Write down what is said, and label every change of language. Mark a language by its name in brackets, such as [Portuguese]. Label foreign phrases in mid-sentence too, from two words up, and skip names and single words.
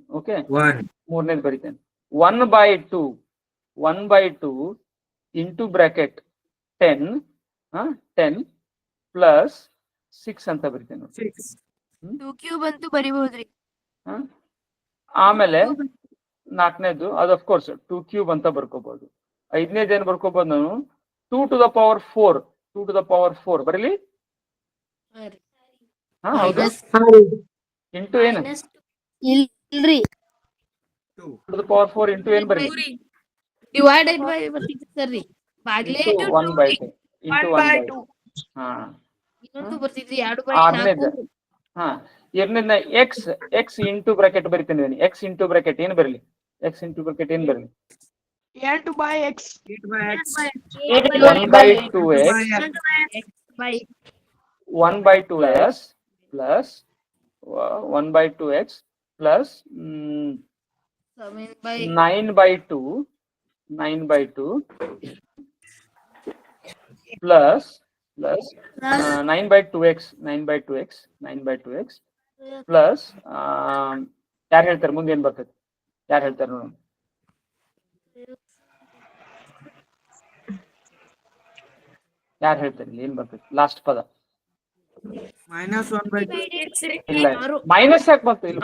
[Kannada] ಓಕೆ, 3ನೇದು ಬರಿತೇನೆ 1/2 [English] into bracket [Kannada] 10 ಪ್ಲಸ್ 6 ಅಂತ ಬರಿತೇನೆ. 2 ಕ್ಯೂಬ್ ಅಂತೂ ಬರಿಬಹುದ್ರಿ. ಆಮೇಲೆ 4ನೇದು ಅದು [English] of course [Kannada] 2 ಕ್ಯೂಬ್ ಅಂತ ಬರ್ಕೋಬಹುದು. 5ನೇದು ಏನ್ ಬರ್ಕೋಬಹುದು ನಾನು? [English] 2 to the power 4 [Kannada] ಬರೀಲಿ. ಇಂಟು ಏನು? ಇಲ್ರಿ, [English] 2 to the power 4 [Kannada] ಇಂಟು ಏನ್ ಬರೀ? [English] divided by [Kannada] ಬರ್ತಿದ್ರಿ. ಬಾಗ್ಲೇ 1/2 ಇಂಟು 1/2. ಹಾ, ಇನ್ನೊಂದು ಬರ್ತಿದ್ರಿ 2/4. ಹಾ, ಎರಡನೇದ x [English] into bracket [Kannada] ಬರಿತೇನೆ. x [English] into bracket [Kannada] ಏನ್ ಬರಲಿ? [English] 8 by x. 8 by x. 1 by 2x by 1 by 2s plus 1 by 2x plus 7 by 9 by 2 9 by 2 plus 9 by 2x 9 by 2x 9 by 2x plus [Kannada] ಯಾರು ಹೇಳ್ತಾರೆ ಮುಂದೆ ಏನ್ ಬರ್ತೈತಿ ಯಾರು ಹೇಳ್ತಾರೆ ನೋಡೋಣ ಯಾರು ಹೇಳ್ತಾರೆ ಏನ್ ಬರ್ತೈತಿ ಲಾಸ್ಟ್ ಪದ [English] Minus 1 by 2. [Kannada] ಇಲ್ಲ ಮೈನಸ್ ಯಾಕೆ ಬಂತು ಇಲ್ಲಿ